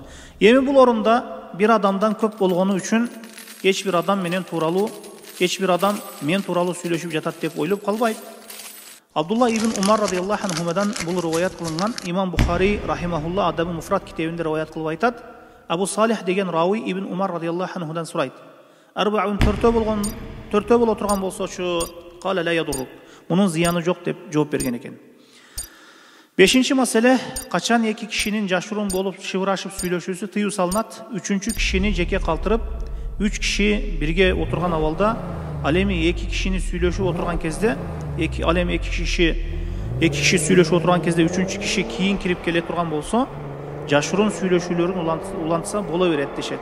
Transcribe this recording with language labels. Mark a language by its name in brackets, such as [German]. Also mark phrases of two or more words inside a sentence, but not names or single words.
[Kyrgyz] Эми бул орунда бир адамдан көп болгону үчүн эч бир адам мен тууралуу сүйлөшүп жатат деп ойлоп калбайт. Абдулла ибн Умар [Arabic] رضي الله عنهما [Kyrgyz] бул риваят кылынган. Имам Бухари рахимахулла Адабу Муфрат китебинде риваят кылып айтат. Абу Салих деген рави ибн Умар [Arabic] رضي الله عنه [Kyrgyz] сурайт. Арбаун төртөө боло турган болсочу, [Arabic] قال لا يضرك. [Kyrgyz] Мунун зыяны жок деп жооп берген экен. 5-чи маселе, качан 2 кишинин жашыруун болуп шыбырашып сүйлөшүүсү тыюу салынат? 3-чү кишини жеке калтырып, 3 киши бирге отурган абалда, ал эми 2 кишини сүйлөшүп отурган кезде, 2 киши сүйлөшүп отурган кезде 3-чү киши кийин кирип келе турган болсо, жашыруун сүйлөшүүлөрүн улантса боло берет дешет.